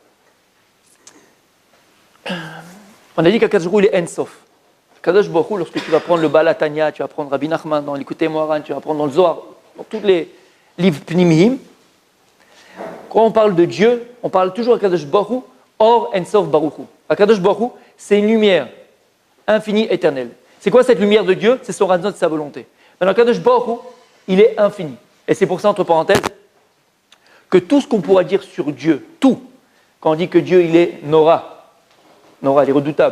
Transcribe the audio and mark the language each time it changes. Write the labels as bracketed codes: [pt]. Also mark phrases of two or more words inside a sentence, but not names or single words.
[fr] On a dit qu' [he] הקדוש ברוך הוא, [fr] il est Ensof. [he] הקדוש ברוך הוא, [fr] lorsque tu vas prendre le Baal HaTanya, tu vas prendre Rabbi Nachman dans l'Ikutei Moharan, tu vas prendre dans le Zohar, dans tous les livres Pnimihim, quand on parle de Dieu, on parle toujours d' [he] הקדוש ברוך הוא, אור אינסוף ברוך הוא. הקדוש ברוך הוא, [fr] c'est une lumière infinie, éternelle. C'est quoi cette lumière de Dieu? C'est son raison de sa volonté. Maintenant, [he] הקדוש ברוך הוא, [fr] il est infini. Et c'est pour ça, entre parenthèses, que tout ce qu'on pourra dire sur Dieu, tout, quand on dit que Dieu, il est Nora, il est redoutable.